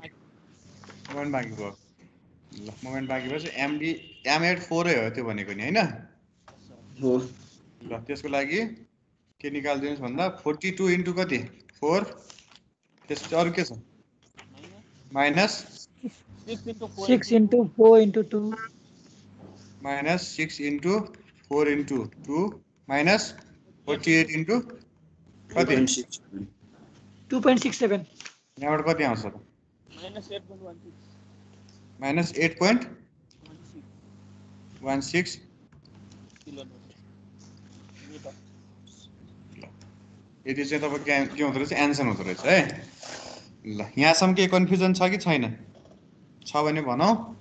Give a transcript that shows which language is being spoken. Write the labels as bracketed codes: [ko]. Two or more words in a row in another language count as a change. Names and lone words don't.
[ne] मोमेन्ट बाँकी भयो ल मोमेन्ट बाँकी भएपछि एमडी एम8 4 हो त्यो भनेको नि हैन हो ल त्यसको लागि के निकाल्दिनुस् भन्दा 42 इन्टु कति 4 त्यसपछि अरु के छ माइनस [en] 6 into 4 into 2 minus 6 into 4 into 2 minus 48 into कति 2.67 [ne] यहाँबाट कति आउँछ त -8.16 -8.16 यति चाहिँ तपाईको के हुँदो रहेछ एन्सर हुँदो रहेछ है ल यहाँसम्म के कन्फ्युजन छ कि छैन छ भने भनौ